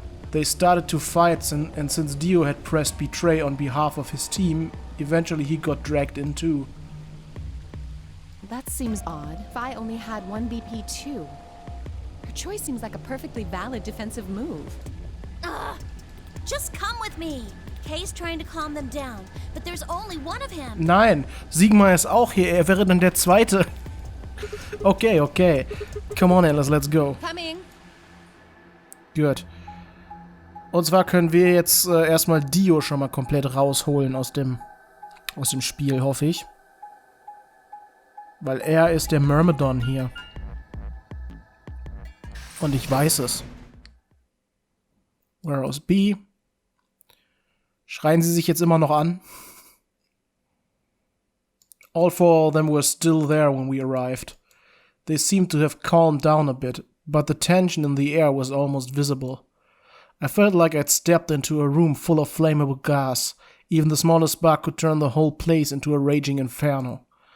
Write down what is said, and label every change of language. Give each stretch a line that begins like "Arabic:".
English: They started to fight, and since Dio had pressed Betray on behalf of his team, eventually he got dragged in too. That seems odd. Phi only had one BP too. Her choice seems like a perfectly valid defensive move. Ugh! Just come with me. Kay's trying to calm them down, but there's only one of him.
German: Nein, Sigma ist auch hier. Er wäre dann der Zweite. Okay, okay.
English: Come on, Alice, let's go. Coming.
German: Gut. Und zwar können wir jetzt erstmal Dio schon mal komplett rausholen aus dem Spiel, hoffe ich. Weil er ist der Myrmidon hier. Und ich weiß es.
English: Whereas B?
German: Schreien sie sich jetzt immer noch an?
English: All four of them were still there when we arrived. They seemed to have calmed down a bit, but the tension in the air was almost visible. I felt like I'd stepped into a room full of flammable gas. Even the smallest spark could turn the whole place into a raging inferno.